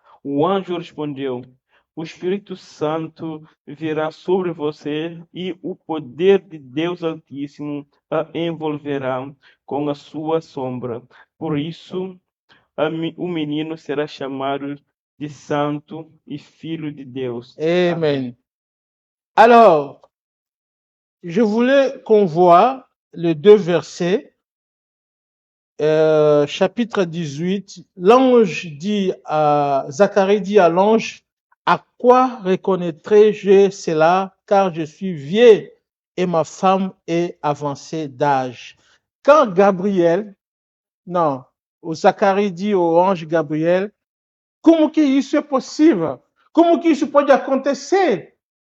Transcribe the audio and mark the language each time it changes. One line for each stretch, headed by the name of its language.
Portuguese: O anjo respondeu: O Espírito Santo virá sobre você e o poder de Deus Altíssimo a envolverá com a sua sombra. Por isso, o menino será chamado de Santo e Filho de Deus. Amen.
French: Alors, je voulais qu'on voit les 2 versets. Chapitre 18, l'ange dit à Zacharie dit à l'ange, à quoi reconnaîtrai-je cela, car je suis vieux et ma femme est avancée d'âge. Quand Gabriel, non, o Zacharie dit au ange Gabriel,
Portuguese: como que isso é possível? Como que isso pode acontecer?